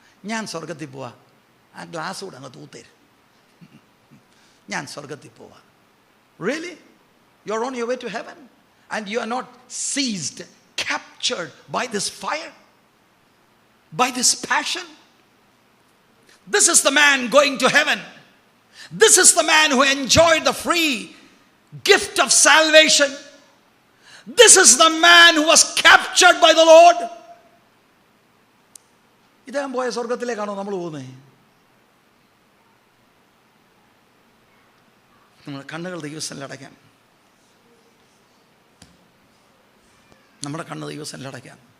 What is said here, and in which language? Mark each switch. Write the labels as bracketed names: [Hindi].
[Malayalam] ഞാൻ സ്വർഗത്തിൽ പോവാ, ആ ഗ്ലാസ് കൂടെ അങ്ങ് തൂത്തേരും. ഞാൻ സ്വർഗത്തിൽ പോവാ. Really? [English] You are on your way to heaven and you are not seized, captured by this fire, by this passion. This is the man going to heaven. This is the man who enjoyed the free gift of salvation. This is the man who was captured by the Lord. [Malayalam] ഇദ്ദേഹം പോയ സ്വർഗത്തിലേക്കാണോ നമ്മൾ പോകുന്നത്? നമ്മുടെ കണ്ണുകൾ ദൈവസന്നിധിയിൽ അടയ്ക്കാം. നമ്മുടെ കണ്ണ് ദൈവസന്നിധിയിൽ അടയ്ക്കാം.